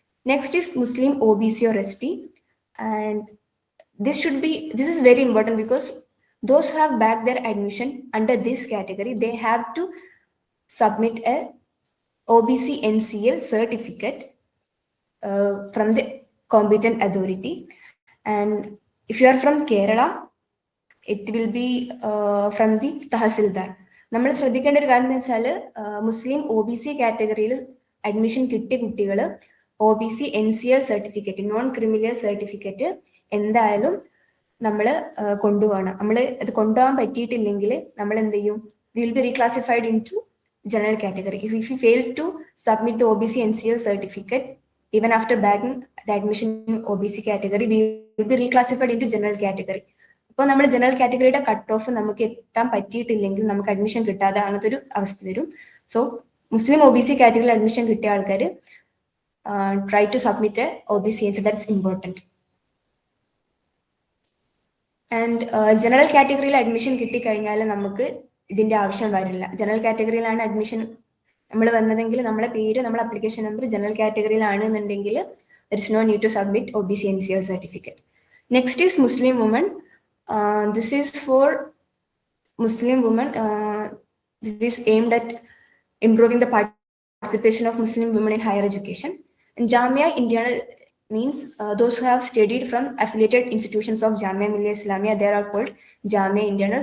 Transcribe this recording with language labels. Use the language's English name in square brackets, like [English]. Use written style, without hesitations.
[English] Next is Muslim OBC or ST, and this is very important because those who have backed their admission under this category, they have to submit a OBC NCL certificate from the competent authority. And if you are from Kerala, it will be from the Tahsildar. [Malayalam] നമ്മൾ ശ്രദ്ധിക്കേണ്ട ഒരു കാര്യം എന്ന് വെച്ചാൽ മുസ്ലിം OBC കാറ്റഗറിയിൽ admission കിട്ടിയ കുട്ടികൾ OBC NCL certificate, non criminal certificate എന്തായാലും നമ്മൾ കൊണ്ടുപോകണം. നമ്മൾ അത് കൊണ്ടുപോകാൻ പറ്റിയിട്ടില്ലെങ്കിൽ നമ്മൾ എന്ത് ചെയ്യും, [English] we will be reclassified into general category. If you fail to submit the OBC NCL certificate even after bagging the admission in OBC category, we will be reclassified into general category. [Malayalam] അപ്പോൾ നമ്മൾ general കാറ്റഗറിയുടെ cut off നമുക്ക് എത്താൻ പറ്റിയിട്ടില്ലെങ്കിൽ നമുക്ക് admission കിട്ടാതെ അങ്ങനത്തെ ഒരു അവസ്ഥ വരും. സോ മുസ്ലിം OBC കാറ്റഗറിയിൽ അഡ്മിഷൻ കിട്ടിയ ആൾക്കാർ [English] Try to submit OBC NCL. That's important. [Malayalam] And general കാറ്റഗറിയിൽ അഡ്മിഷൻ കിട്ടിക്കഴിഞ്ഞാൽ നമുക്ക് ഇതിന്റെ ആവശ്യം വരില്ല. ജനറൽ കാറ്റഗറിയിലാണ് അഡ്മിഷൻ നമ്മൾ വന്നതെങ്കിൽ നമ്മളെ പേര്, നമ്മളെ അപ്ലിക്കേഷൻ നമ്പർ ജനറൽ കാറ്റഗറിയിലാണ് എന്നുണ്ടെങ്കിൽ [English] there is no need to submit OBC NCL certificate. Next is Muslim women. This is for Muslim women. This is aimed at improving the participation of Muslim women in higher education. And Jamia Indiana means those who have studied from affiliated institutions of Jamia Millia Islamia, they are called Jamia Indiana.